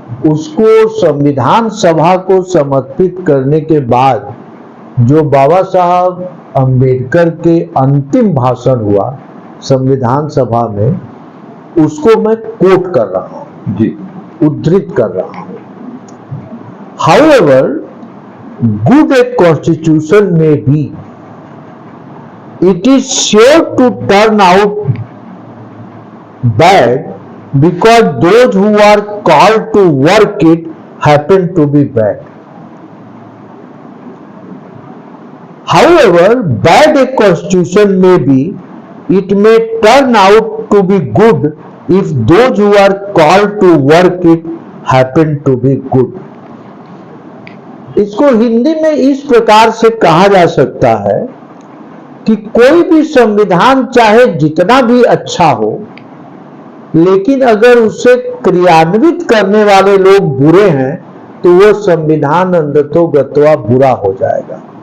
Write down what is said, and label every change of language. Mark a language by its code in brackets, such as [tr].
[hi] उसको संविधान सभा को समर्पित करने के बाद जो बाबा साहब अंबेडकर के अंतिम भाषण हुआ संविधान सभा में, उसको मैं कोट कर रहा हूं जी, उद्धृत कर रहा हूं। [en] However, good a constitution may be, it is sure to turn out bad because those who are called to work it happen to be bad. However bad a constitution may be, it may turn out to be good if those who are called to work it happen to be good. [hi] इसको हिंदी में इस प्रकार से कहा जा सकता है कि कोई भी संविधान चाहे जितना भी अच्छा हो, लेकिन अगर उसे क्रियान्वित करने वाले लोग बुरे हैं तो वो संविधान अंततोगत्वा बुरा हो जाएगा।